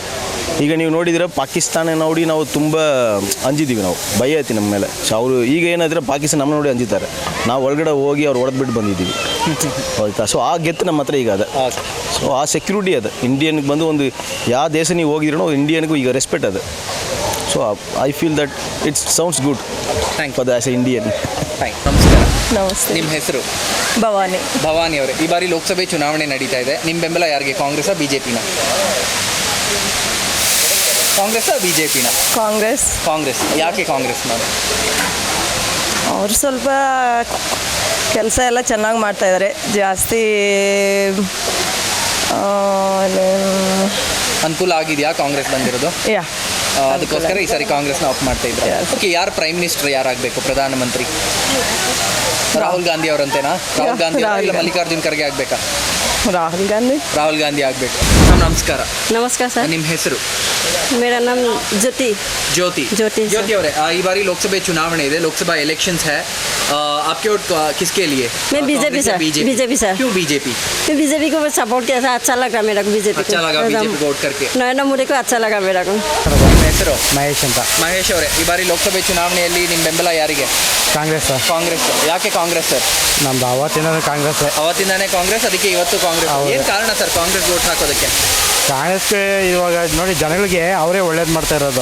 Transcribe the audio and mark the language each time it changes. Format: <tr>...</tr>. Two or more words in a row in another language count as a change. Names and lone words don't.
<kn>ಈಗ ನೀವು ನೋಡಿದರೆ ಪಾಕಿಸ್ತಾನ ನೋಡಿ ನಾವು ತುಂಬ ಅಂಜಿದ್ದೀವಿ, ನಾವು ಭಯ ಐತಿ ನಮ್ಮ ಮೇಲೆ. ಸೊ ಅವರು ಈಗ ಏನಾದರೆ ಪಾಕಿಸ್ತಾನ ನಮ್ಮ ನೋಡಿ ಅಂಜಿದ್ದಾರೆ, ನಾವು ಒಳಗಡೆ ಹೋಗಿ ಅವ್ರು ಹೊಡೆದ್ಬಿಟ್ಟು ಬಂದಿದ್ದೀವಿ ಆಯಿತಾ. ಸೊ ಆ ಗೆತ್ತು ನಮ್ಮ ಹತ್ರ ಈಗ ಅದ. ಸೊ ಆ ಸೆಕ್ಯೂರಿಟಿ ಅದ ಇಂಡಿಯನ್ಗೆ ಬಂದು ಒಂದು ಯಾವ ದೇಶ ನೀವು ಹೋಗಿದ್ರೂ ಇಂಡಿಯನ್ಗೂ ಈಗ ರೆಸ್ಪೆಕ್ಟ್ ಅದ.</kn> <en>So I feel that it's sounds good for the as a Indian.</en> <kn>ನಮಸ್ಕಾರ. ನಮಸ್ತೆ. ನಿಮ್ಮ ಹೆಸರು? ಭವಾನಿ. ಭವಾನಿ ಅವರೇ, ಈ ಬಾರಿ ಲೋಕಸಭೆ ಚುನಾವಣೆ ನಡೀತಾ ಇದೆ. ನಿಮ್ಮ ಬೆಂಬಲ ಯಾರಿಗೆ? ಕಾಂಗ್ರೆಸ್ಸಾ ಬಿಜೆಪಿನ? ಕಾಂಗ್ರೆಸ್ಸಾ ಬಿಜೆಪಿನ? ಕಾಂಗ್ರೆಸ್. ಕಾಂಗ್ರೆಸ್. ಯಾಕೆ ಕಾಂಗ್ರೆಸ್ ಮಾಡಿ? ಅವರು ಸ್ವಲ್ಪ ಕೆಲಸ ಎಲ್ಲ ಚೆನ್ನಾಗಿ ಮಾಡ್ತಾಯಿದ್ದಾರೆ. ಜಾಸ್ತಿ ಅನುಕೂಲ ಆಗಿದೆಯಾ ಕಾಂಗ್ರೆಸ್ ಬಂದಿರೋದು? ಅದಕ್ಕೋಸ್ಕರ ಈ ಸಾರಿ ಕಾಂಗ್ರೆಸ್ನ ಆಫ್ ಮಾಡ್ತಾ ಇದ್ದಾರೆ. ಓಕೆ, ಯಾರು</kn> <en>prime minister</en> <kn>ಯಾರಾಗಬೇಕು? ಪ್ರಧಾನಮಂತ್ರಿ ರಾಹುಲ್ ಗಾಂಧಿ ಅವರಂತೇನಾ? ರಾಹುಲ್ ಗಾಂಧಿ ಇಲ್ಲ ಮಲ್ಲಿಕಾರ್ಜುನ್ ಖರ್ಗೆ ಆಗಬೇಕಾ? ರಾಹುಲ್ ಗಾಂಧಿ. ರಾಹುಲ್ ಗಾಂಧಿ ಆಗಬೇಕು. ನಮಸ್ಕಾರ.</kn> <hi>नमस्कार सर. ನಿಮ್ಮ ಹೆಸರು? मेरा नाम ज्योति. ज्योति. ज्योति</hi> <kn>ज्योति ಅವರೇ, ಈ ಬಾರಿ ಲೋಕಸಭೆ ಚುನಾವಣೆ ಇದೆ,</kn> <hi>लोकसभा इलेक्शंस है. आपके वोट किसके लिए? मैं बीजेपी सर. बीजेपी सर. क्यों बीजेपी? मैं बीजेपी को सपोर्ट किया था, अच्छा लगा मेरा को बीजेपी. अच्छा लगा बीजेपी को वोट करके. नरेंद्र मोदी को अच्छा लगा मेरा को.</hi> <kn>ನಿಮ್ಮ ಹೆಸರು? ಮಹೇಶ್ ಅಂತ. ಮಹೇಶ್ ಅವರೇ, ಈ ಬಾರಿ ಲೋಕಸಭೆ ಚುನಾವಣೆಯಲ್ಲಿ ನಿಮ್ಮ ಬೆಂಬಲ ಯಾರಿಗೆ? ಕಾಂಗ್ರೆಸ್ ಸರ್. ಕಾಂಗ್ರೆಸ್. ಯಾಕೆ ಕಾಂಗ್ರೆಸ್ ಸರ್? ನಮ್ದು ಅವತ್ತಿನ ಕಾಂಗ್ರೆಸ್. ಅವತ್ತಿಂದಾನೇ ಕಾಂಗ್ರೆಸ್, ಅದಕ್ಕೆ ಇವತ್ತು ಕಾಂಗ್ರೆಸ್. ಏನು ಕಾರಣ ಸರ್ ಕಾಂಗ್ರೆಸ್ ವೋಟ್ ಹಾಕೋದಕ್ಕೆ? ಕಾಂಗ್ರೆಸ್ಗೆ ಇವಾಗ ನೋಡಿ ಜನಗಳಿಗೆ ಅವರೇ ಒಳ್ಳೇದು ಮಾಡ್ತಾ ಇರೋದು.</kn>